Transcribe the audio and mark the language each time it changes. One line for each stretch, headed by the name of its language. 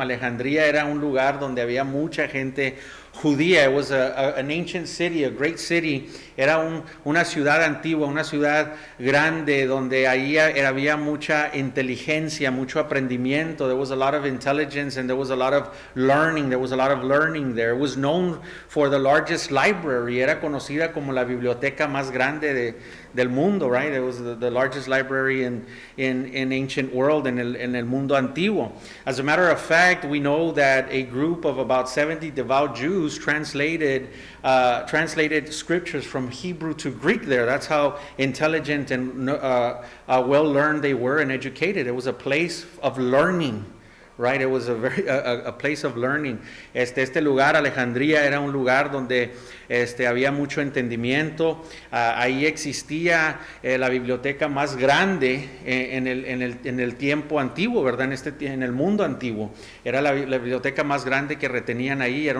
Spanish: Alejandría era un lugar donde había mucha gente judía.
English: It was an ancient city, a great city.
Spanish: Era una ciudad antigua, una ciudad grande donde ahí había mucha inteligencia, mucho aprendimiento.
English: There was a lot of intelligence and there was a lot of learning. There was a lot of learning there. It was known for the largest library.
Spanish: Era conocida como la biblioteca más grande del mundo, right?
English: It was the largest library in ancient world,
Spanish: en el mundo antiguo.
English: As a matter of fact, we know that a group of about 70 devout Jews translated scriptures from Hebrew to Greek there. That's how intelligent and well-learned they were and educated. It was a place of learning, right? It was a place of learning.
Spanish: Este lugar, Alejandría, era un lugar donde había mucho entendimiento. Ahí existía la biblioteca más grande en el tiempo antiguo, ¿verdad? En el mundo antiguo. Era la biblioteca más grande que retenían ahí.